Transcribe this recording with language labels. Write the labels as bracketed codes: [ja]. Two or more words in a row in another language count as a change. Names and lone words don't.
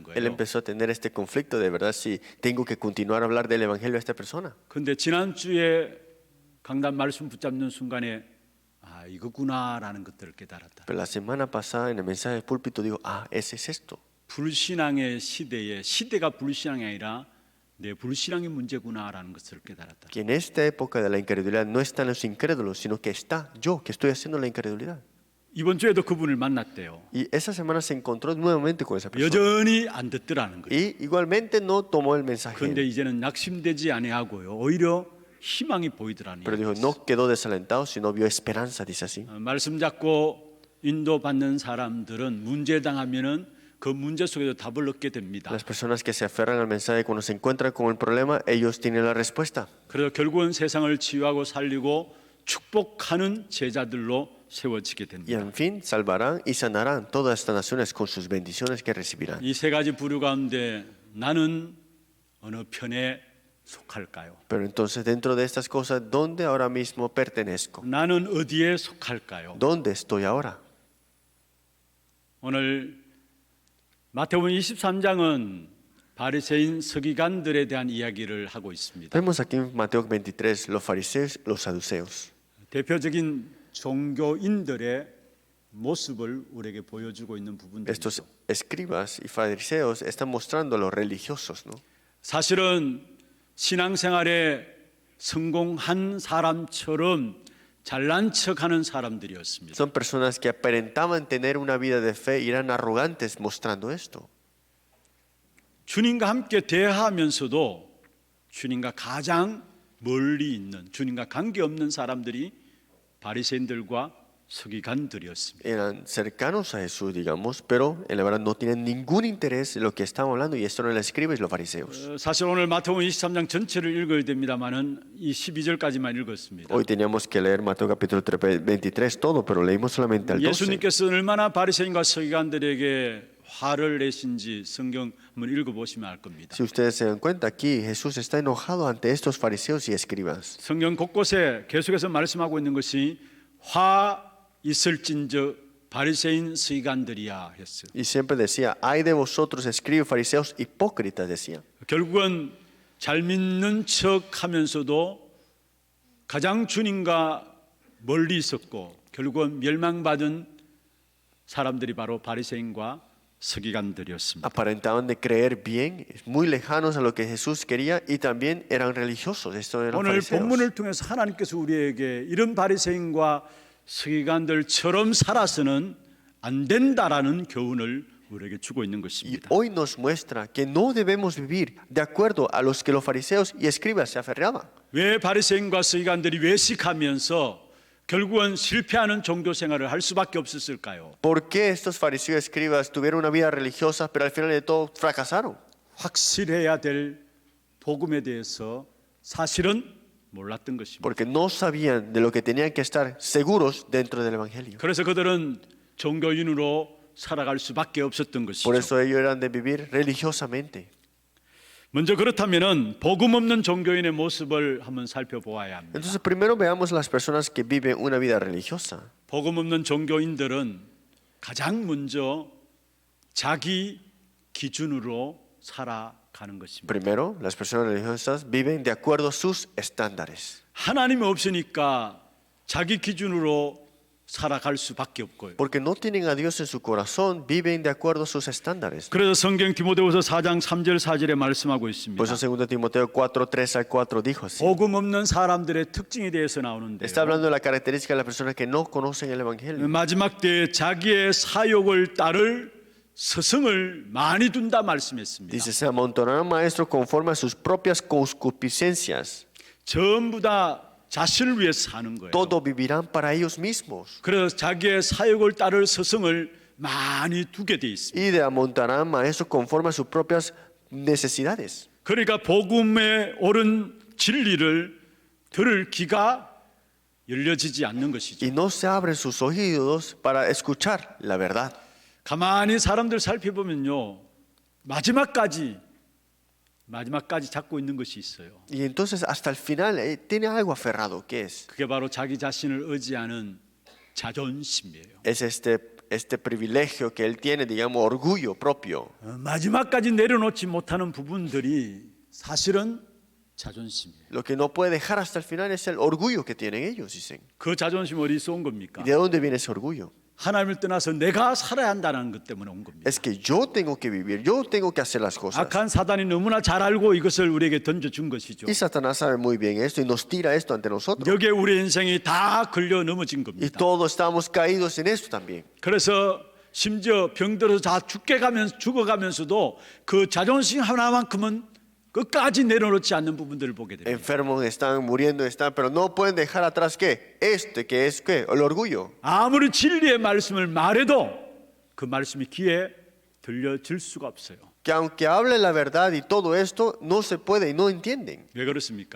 [es] Él [ko] 거예요. [es] empezó a tener este conflicto de verdad si tengo que continuar a hablar del evangelio a esta persona. [ko] 근데 지난주에 강단 말씀 붙잡는 순간에 아 이거구나라는 것들을 깨달았다. [es] Pero la semana pasada en el mensaje del púlpito digo, ese es esto. [ko] 불신앙의 시대에 시대가 불신앙이 아니라 내 불신앙의 문제구나라는 것을 깨달았다. [es] Que en esta época de la incredulidad no están los incrédulos, sino que está yo que estoy haciendo la incredulidad. [ko] 이번 주에도 그분을 만났대요. [es] Y esa semana se encontró nuevamente con esa persona. [ko] 여전히 안 듣더라는 거예요. [es] Y igualmente no tomó el mensaje. [ko] 그런데 이제는 낙심되지 아니하고요. 오히려 희망이 보이더라는 [es] Pero [ko] 거예요. [es] dijo, no quedó desalentado, sino vio esperanza, dice así. [ko] 말씀 잡고 인도받는 사람들은 문제 당하면은 그 문제 속에서 답을 얻게 됩니다. [es] Las personas que se aferran al mensaje cuando se encuentran con el problema, ellos tienen la respuesta. [ko] 그래서 결국은 세상을 치유하고 살리고 축복하는 제자들로 세워지게 [es] Y [ko] 됩니다. [es] en fin, salvarán y sanarán todas estas naciones con sus bendiciones que recibirán. [ko] 이 세 가지 부류 가운데 나는 어느 편에 속할까요? [es] Pero entonces dentro de estas cosas, ¿dónde ahora mismo pertenezco? [ko] 나는 어디에 속할까요? [es] ¿Dónde estoy ahora? [ko] 오늘 마태복음 23장은 바리새인 서기관들에 대한 이야기를 하고 있습니다. [es] Vemos aquí en Mateo 23 los fariseos, los saduceos. [ko] 대표적인 종교인들의 모습을 우리에게 보여주고 있는 부분들이죠. [es] Estos escribas y fariseos están mostrando a los religiosos, ¿no? [ko] 사실은 신앙생활에 성공한 사람처럼 잘난 척하는 사람들이었습니다. [es] Son personas que aparentaban tener una vida de fe y eran arrogantes mostrando esto. [ko] 주님과 함께 대하면서도 주님과 가장 멀리 있는 주님과 관계없는 사람들이 바리새인들과 서기관들이었습니다. [es] Eran cercanos a Jesús, digamos, pero en la verdad no tienen ningún interés en lo que estamos hablando y esto no los escribas y los fariseos. [ko] 사실 오늘 마태복음 23장 전체를 읽어야 됩니다만은 이 12절까지만 읽었습니다. [es] Hoy teníamos que leer Mateo capítulo 23 todo, pero leímos solamente al 12. [ko] 예수님께서 얼마나 바리새인과 서기관들에게 화를 내신지 성경 한번 읽어보시면 알 겁니다. [es] Si ustedes se dan cuenta aquí, Jesús está enojado ante estos fariseos y escribas. [ko] 성경 곳곳에 계속해서 말씀하고 있는 것이 화 있을진저 바리새인 서기관들이야 했어요. [es] Y siempre decía, ay de vosotros, escribas, fariseos, hipócritas, decía. [ko] 결국은 잘 믿는 척하면서도 가장 주님과 멀리 있었고 결국은 멸망받은 사람들이 바로 바리새인과 서기관들이었습니다. [es] Aparentaban de creer bien, muy lejanos a lo que Jesús quería y también eran religiosos. Estos eran [ko] 오늘 [es] fariseos. [ko] 본문을 통해서 하나님께서 우리에게 이런 바리새인과 서기관들처럼 살아서는 안 된다라는 교훈을 우리에게 주고 있는 [es] Y [ko] 것입니다. [es] hoy nos muestra que no debemos vivir de acuerdo a los que los fariseos y escribas se aferraban. [ko] 왜 바리새인과 서기관들이 외식하면서 결국은 실패하는 종교 생활을 할 수밖에 없었을까요? [es] ¿Por qué estos fariseos y escribas tuvieron una vida religiosa, pero al final de todo fracasaron? [ko] 확실해야 될 복음에 대해서 사실은 몰랐던 것입니다. [es] Porque no sabían de lo que tenían que estar seguros dentro del Evangelio. [ko] 그래서 그들은 종교인으로 살아갈 수밖에 없었던 [es] Por [ko] 것이죠. [es] eso ellos eran de vivir religiosamente. [ko] 먼저 그렇다면은 복음 없는 종교인의 모습을 한번 살펴보아야 합니다. [es] Entonces primero veamos las personas que viven una vida religiosa. [ko] 복음 없는 종교인들은 가장 먼저 자기 기준으로 살아가는 것입니다. [es] Primero, las personas religiosas viven de acuerdo a sus estándares. [ko] 하나님이 없으니까 자기 기준으로 살아갈 수밖에 없고요. [es] Porque no tienen a Dios en su corazón, viven de acuerdo a sus estándares. [ko] 그래서 성경 디모데후서 4장 3절 4절에 말씀하고 있습니다. [es] Por eso 2 Timoteo 4, 3 al 4 dijo así. [ko] 복음 없는 사람들의 특징에 대해서 나오는데요. [es] Está hablando de la característica de las personas que no conocen el Evangelio. [ko] 마지막 때에 자기의 사욕을 따를 스승을 많이 둔다 말씀했습니다. [es] Dice, se amontonarán maestros conforme a sus propias concupiscencias. [ko] 전부 다 자신을 위해서 사는 거예요. [es] Todo vivirán para ellos mismos. [ko] 그래서 자기의 사욕을 따를 스승을 많이 두게 돼 있습니다. [es] Y de amontonarán maestros conforme a sus propias necesidades. [ko] 그러니까 복음의 옳은 진리를 들을 귀가 열려지지 않는 것이죠. [es] y no se abren sus oídos para escuchar la verdad. [ko] 가만히 사람들 살펴보면요, 마지막까지 잡고 있는 것이 있어요. [es] Y entonces hasta el final tiene algo aferrado, ¿qué es? [ko] 그게 바로 자기 자신을 의지하는 자존심이에요. [es] Es este privilegio que él tiene, digamos, orgullo propio. [ko] 마지막까지 내려놓지 못하는 부분들이 사실은 자존심이에요. [es] Lo que no puede dejar hasta el final es el orgullo que tienen ellos, dicen. [ko] 그 자존심 어디서 온 겁니까? [es] ¿Y de dónde viene ese orgullo? [ko] 하나님을 떠나서 내가 살아야 한다는 것 때문에 온 겁니다. [es] Es que yo tengo que vivir, yo tengo que hacer las cosas. [ko] 악한 사단이 너무나 잘 알고 이것을 우리에게 던져준 것이죠. [es] Y Satanás sabe muy bien esto y nos tira esto ante nosotros. [ko] 여기에 우리 인생이 다 걸려 넘어진 [es] Y [ko] 겁니다. [es] todos estamos caídos en esto también. [ko] 그래서 심지어 병들어서 다 죽어가면서도 그 자존심 하나만큼은 끝까지 내려놓지 않는 부분들을 보게 됩니다. [es] Enfermos están, muriendo están, pero no pueden dejar atrás ¿qué? Que es ¿qué? El orgullo. [ko] 아무리 진리의 말씀을 말해도 그 말씀이 귀에 들려질 수가 없어요. [es] Que aunque hable la verdad y todo esto, no se puede y no entienden. [ko] 왜 그렇습니까?